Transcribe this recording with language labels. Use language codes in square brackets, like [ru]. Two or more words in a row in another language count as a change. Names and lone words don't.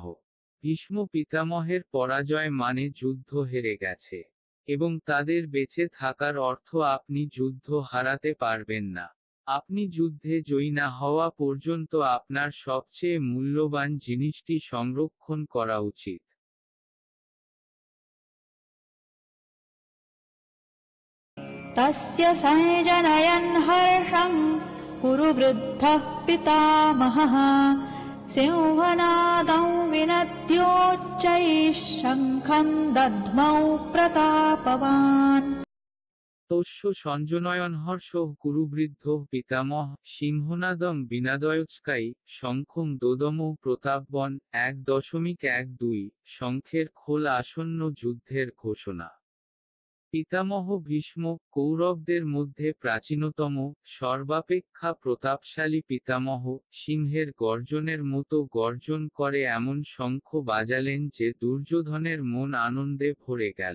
[bn] ভীষ্ম পিতামহের পরাজয় মানে যুদ্ধ হেরে গেছে। এবং তাদের বেঁচে থাকার অর্থ আপনি যুদ্ধ হারাতে পারবেন না। আপনি যুদ্ধে জয়ী না হওয়া পর্যন্ত আপনার সবচেয়ে মূল্যবান জিনিসটি সংরক্ষণ করা উচিত। [sa] तस्य संजनयन् हर्षं कुरुवृद्धः पितामहः सिंहनादं विनद्योच्चैः शङ्खं दध्मौ प्रतापवान्। তস্য সঞ্জনয়ন হর্ষ কুরুবৃদ্ধ পিতামহ সিংহনাদং বিনাদয়োচ্কাই শঙ্খং দোদমৌ প্রতাপবন। [bn] 1.12 শঙ্খের খোল আসন্ন যুদ্ধের ঘোষণা। পিতামহ ভীষ্ম কৌরবদের মধ্যে প্রাচীনতম, সর্বাপেক্ষা প্রতাপশালী পিতামহ, সিংহের গর্জনের মতো গর্জন করে এমন শঙ্খ বাজালেন যে দুর্যোধনের মন আনন্দে ভরে গেল।